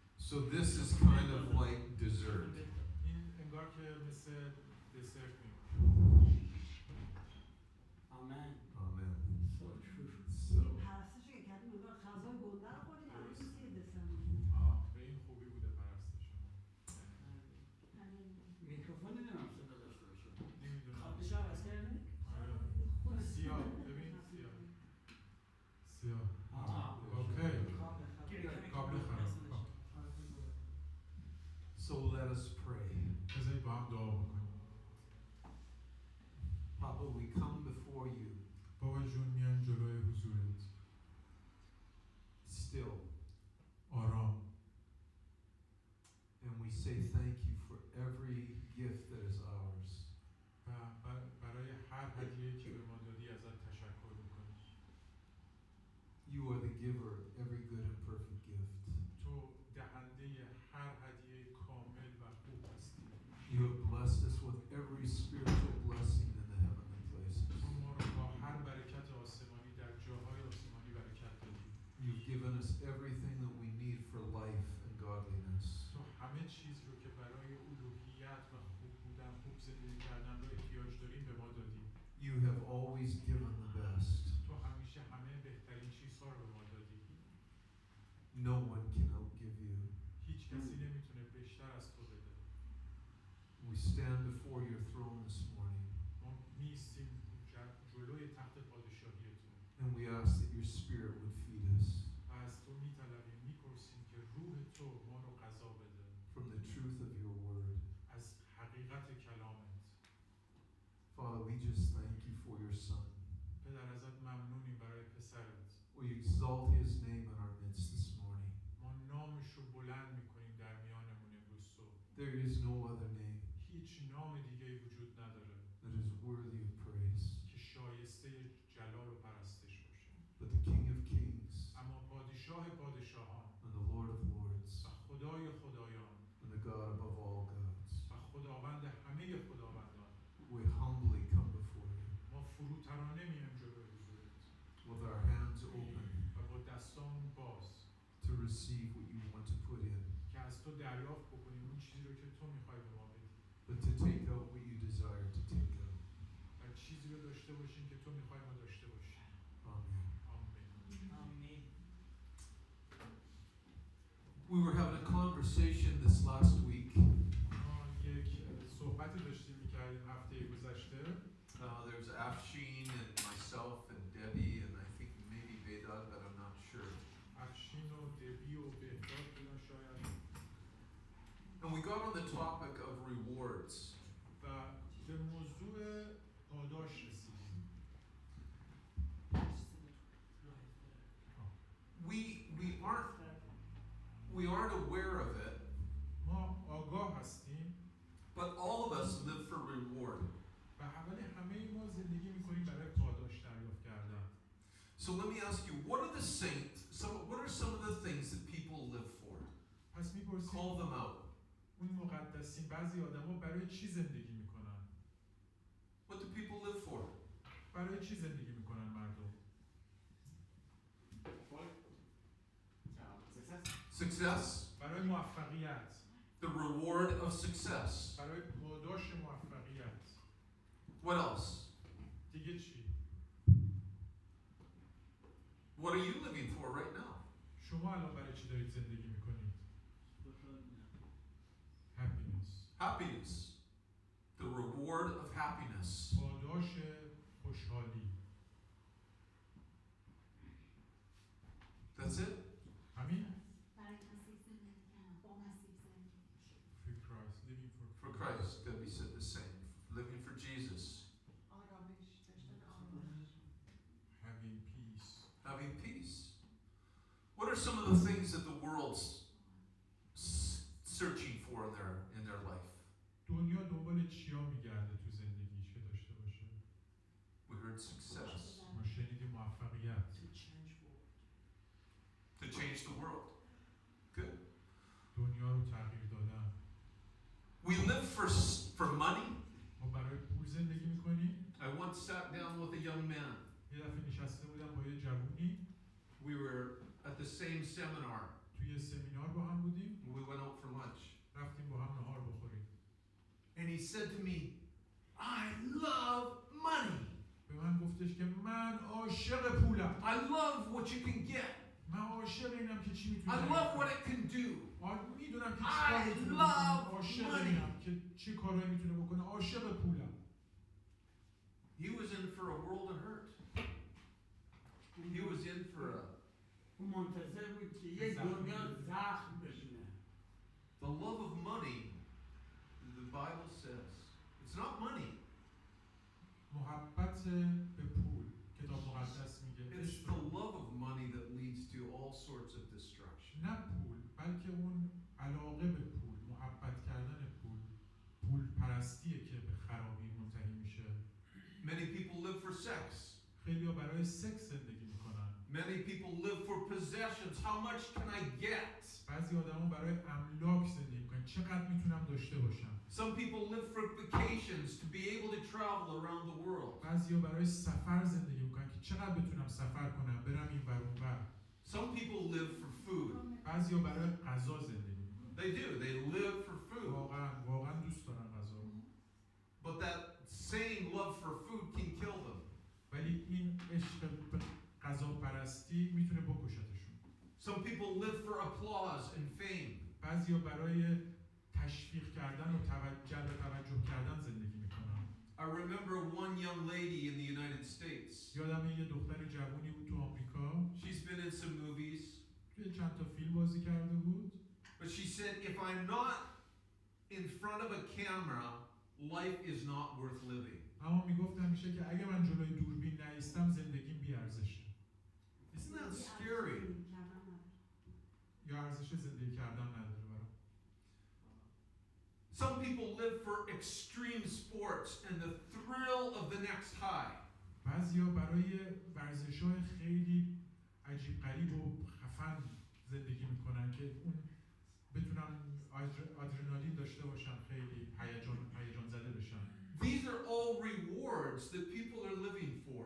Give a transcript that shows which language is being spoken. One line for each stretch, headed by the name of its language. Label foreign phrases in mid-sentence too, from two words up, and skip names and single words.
English: So this is kind of like dessert.
Persian: این انگار که مثل دسرت میمونه.
English: Amen. Amen. So true. So
Persian: پرستش که کردیم انگار غذای گنده رو خوردیم الان چیزی دسر به این خوبی بوده پرستش شما. میکروفون نمیدونم صدا داشته باشه. نمیدونم. خطش عوض کردی؟ آره. سیاه. ببین سیاه. سیاه. اوکی. قابل خراب.
English: So let us pray.
Persian: بذارید با هم دعا بکنیم.
English: Papa, we come before you
Persian: بابا جون میان جلوی حضورت.
English: still,
Persian: آرام.
English: and we say thank you for every gift that is ours.
Persian: و برای هر هدیه‌ای که به ما دادی ازت تشکر میکنیم.
English: You are the giver of every good and perfect gift.
Persian: تو دهنده هر هدیه کامل و خوب هستی.
English: You have blessed us with every spiritual blessing in the heavenly places.
Persian: تو ما رو با هر برکت آسمانی در جاهای آسمانی برکت دادی.
English: You've given us everything that we need for life and godliness.
Persian: تو همه چیز رو که برای الوهیت و خوب بودن، خوب زندگی کردن رو احتیاج داریم به ما دادی.
English: You have always given the best.
Persian: تو همیشه همه بهترین چیزها رو به ما دادی.
English: No one can outgive you.
Persian: هیچ کسی نمیتونه بیشتر از تو بده.
English: We stand before your throne this morning,
Persian: ما میستیم جلوی تخت پادشاهی تو.
English: and we ask that your Spirit would feed us
Persian: و از تو میطلبیم، میپرسیم که روح تو ما رو غذا بده.
English: from the truth of your word.
Persian: از حقیقت کلامت.
English: Father, we just thank you for your Son.
Persian: پدر ازت ممنونیم برای پسرت.
English: We exalt his name in our midst this morning.
Persian: ما نامش رو بلند میکنیم در میانمون امروز صبح.
English: There is no other name
Persian: هیچ نام دیگه‌ای وجود نداره
English: that is worthy of praise
Persian: که شایسته جلال و پرستش باشه.
English: but the King of Kings
Persian: اما پادشاه پادشاهان
English: and the Lord of Lords
Persian: و خدای خدایان
English: and the God above all gods.
Persian: و خداوند همه خداوندان،
English: We humbly come before you
Persian: ما فروتنانه میایم جلوی حضورت
English: with our hands open
Persian: و با دستامون باز
English: to receive what you want to put in,
Persian: که از تو دریافت بکنیم اون چیزی رو که تو میخوای به ما بدی
English: but to take out what you desire to take out.
Persian: و چیزی رو داشته باشیم که تو میخوای ما داشته باشیم.
English: Amen.
Persian: آمین. آمین.
English: We were having a conversation this last week.
Persian: ما یک صحبتی داشتیم میکردیم هفته گذشته.
English: There was Afshin and myself and Debbie and I think maybe Vedad, but I'm not sure.
Persian: افشین و دبی و بهداد بودن شاید.
English: And we got on the topic of rewards.
Persian: و به موضوع پاداش رسیدیم.
English: We aren't aware of it,
Persian: ما آگاه هستیم
English: but all of us live for reward.
Persian: و ولی همه ما زندگی میکنیم برای پاداش دریافت کردن.
English: So let me ask you, what are some of the things that people live for?
Persian: پس میپرسیم
English: Call them out.
Persian: اون مقدسین بعضی آدما برای چی زندگی میکنن؟
English: What do people live for?
Persian: برای چی زندگی میکنن مردم؟
English: Success.
Persian: برای موفقیت.
English: The reward of success.
Persian: برای پاداش موفقیت.
English: What else?
Persian: دیگه چی؟
English: What are you living for right now?
Persian: شما الان برای چی دارید زندگی میکنید؟
English: Happiness. Happiness. The reward of happiness.
Persian: پاداش خوشحالی.
English: That's it?
Persian: همین؟ برای مسیح زندگی کردن، با مسیح زندگی.
English: For Christ, living For Christ, Debbie said the same. Living for Jesus.
Persian: آرامش داشتن، آرامش.
English: Having peace. Having peace. What are some of the things that the world's searching for in their life?
Persian: دنیا دنبال چیا میگرده تو زندگیش که داشته باشه؟
English: We heard success.
Persian: ما شنیدیم موفقیت.
English: To change the world. Good.
Persian: دنیا رو تغییر دادن.
English: We live for money.
Persian: ما برای پول زندگی میکنیم.
English: I once sat down with a young man.
Persian: یه دفعه نشسته بودم با یه جوونی.
English: We were at the same seminar.
Persian: توی سمینار با هم بودیم.
English: We said to me, I love money.
Persian: به من گفتش که من عاشق پولم.
English: I love what you can get.
Persian: من عاشق اینم که چی میتونم.
English: I love what it can do.
Persian: میدونم که
English: I
Persian: چیکار میتونه بکنه.
English: love
Persian: عاشق
English: money.
Persian: اینم که چی کارایی میتونه بکنه. عاشق پولم.
English: He was in for a world of hurt. He was in for a...
Persian: اون منتظر بود که یک دنیا زخم ببینه.
English: The love of money, the Bible says, it's not money.
Persian: محبت به پول. کتاب مقدس میگه.
English: It's the love of money that leads to all sorts of destruction.
Persian: نه پول، بلکه اون علاقه به پول، محبت کردن پول، پول پرستیه که به خرابی منتهی میشه.
English: Many people live for sex.
Persian: خیلی‌ها برای سکس زندگی میکنن.
English: Many people live for possessions. How much can I get?
Persian: بعضی آدما برای املاک زندگی میکنن. چقدر میتونم داشته باشم.
English: Some people live for vacations to be able to travel around the world.
Persian: بعضیا برای سفر زندگی میکنن که چقدر بتونم سفر کنم، برم این ور اون ور.
English: Some people live for food.
Persian: بعضیا برای غذا زندگی میکنن.
English: They do. They live for food.
Persian: واقعا دوست دارن غذا رو.
English: But that same love for food can kill them.
Persian: ولی این عشق به غذا پرستی میتونه بکشتشون.
English: Some people live for applause and fame.
Persian: بعضیا برای تشویق کردن و جلب توجه کردن زندگی میکنن.
English: I remember one young lady in the United States.
Persian: یادم یه دختر جوونی بود تو آمریکا.
English: She's been in some movies.
Persian: توی چند تا فیلم بازی کرده بود.
English: But she said, if I'm not in front of a camera, life is not worth living.
Persian: اما میگفت همیشه که اگه من جلوی دوربین نایستم زندگیم بی ارزشه.
English: Isn't that scary?
Persian: یا ارزش زندگی کردن نداره برام.
English: Some people live for extreme sports and the thrill of the next high.
Persian: بعضیا برای ورزش‌های خیلی عجیب غریب و خفن زندگی میکنن که اون بتونن آدرنالین داشته باشن، خیلی هیجان زده بشن.
English: These are all rewards that people are living for.